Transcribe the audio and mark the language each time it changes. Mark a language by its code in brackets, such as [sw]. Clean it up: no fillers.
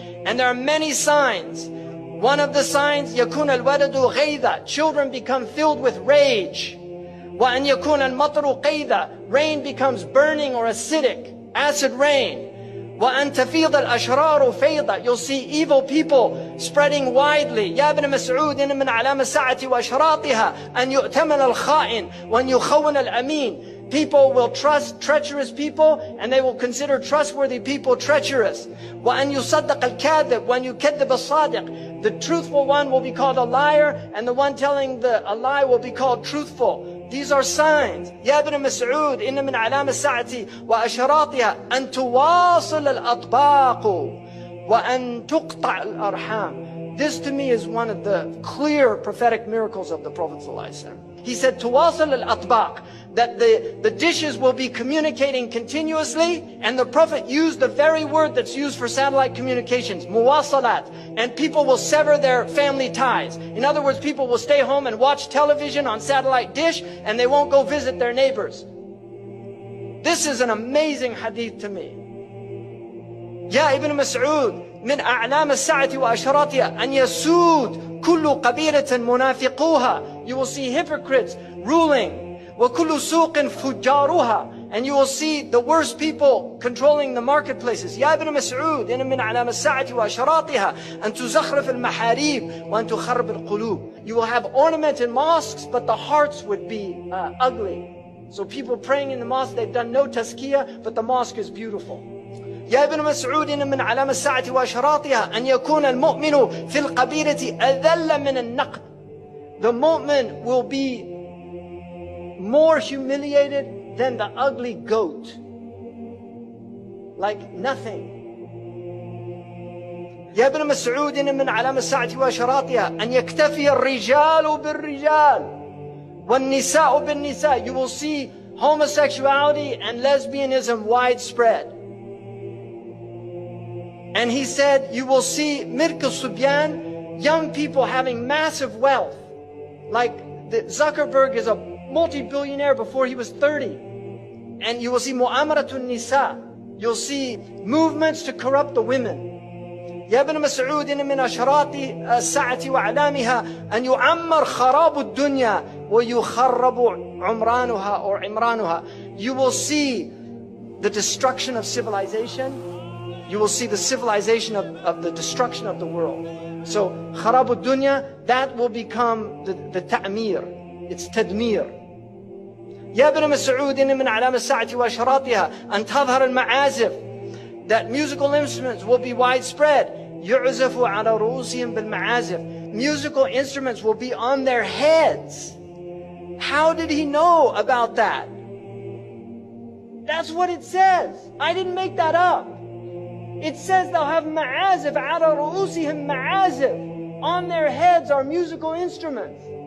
[en] And there are many signs. One of the signs, [ar] يكون الولد غيظا, [en] children become filled with rage. [ar] وأن يكون المطر قيظا, [en] rain becomes burning or acidic, acid rain. [ar] وأن تفيض الأشرار فيضا, [en] you'll see evil people spreading widely. [ar] يا ابن مسعود إن من علامة الساعة وأشراطها أن يؤتمن الخائن وأن يخون الأمين. [en] People will trust treacherous people and they will consider trustworthy people treacherous. [ar] وأن يصدق الكاذب وأن يكذب الصادق. [en] The truthful one will be called a liar and the one telling a lie will be called truthful. These are signs. [ar] يا ابن مسعود إن من علامة الساعة وأشراطها أن تواصل الأطباق وأن تقطع الأرحام. [en] This to me is one of the clear prophetic miracles of the Prophet ﷺ. He said, [ar] تواصل الأطباق, [en] that the dishes will be communicating continuously, and the Prophet used the very word that's used for satellite communications, muwasalat, and people will sever their family ties. In other words, people will stay home and watch television on satellite dish, and they won't go visit their neighbors. This is an amazing hadith to me. [ar] يا ابن مسعود من أعلام الساعة وأشراطها أن يسود كل قبيلة منافقوها. [en] You will see hypocrites ruling. [ar] وكل سوق فجارها, [en] and you will see the worst people controlling the marketplaces. [ar] يا ابن مسعود إن من علامة الساعة وأشراطها أن تزخرف المحاريب وأن تخرب القلوب. [en] You will have ornamented mosques, but the hearts would be ugly. So people praying in the mosque, they've done no tazkiyah, but the mosque is beautiful. [ar] يا ابن مسعود إن من علامة الساعة وأشراطها أن يكون المؤمن في القبيلة أذل من النقد. [en] The mu'min will be more humiliated than the ugly goat. Like nothing. [ar] يا ابن مسعود إن من علامة الساعة وأشراطها أن يكتفي الرجال بالرجال والنساء بالنساء. [en] You will see homosexuality and lesbianism widespread. And he said, you will see Mirk al-Subyan, young people having massive wealth. Like Zuckerberg is a multi-billionaire before he was 30. And you will see Mu'amaratun Nisa. You'll see movements to corrupt the women. [ar] يا ابن مسعود إن من أشراط الساعة وأعلامها أن يعمر خراب الدنيا ويخرب عمرانها or عمرانها. [en] You will see the destruction of civilization. You will see the civilization of the destruction of the world. So [ar] خراب الدنيا, [en] that will become the ta'mir. It's tadmir. [ar] يا ابن مسعود إن من علامة الساعة وأشراطها أن تظهر المعازف, [en] that musical instruments will be widespread. [ar] يعزف على رؤوسهم بالمعازف. [en] Musical instruments will be on their heads. How did he know about that? That's what it says. I didn't make that up. It says they'll have ma'azif, [ar] على رؤوسهم [en] ma'azif. On their heads are musical instruments.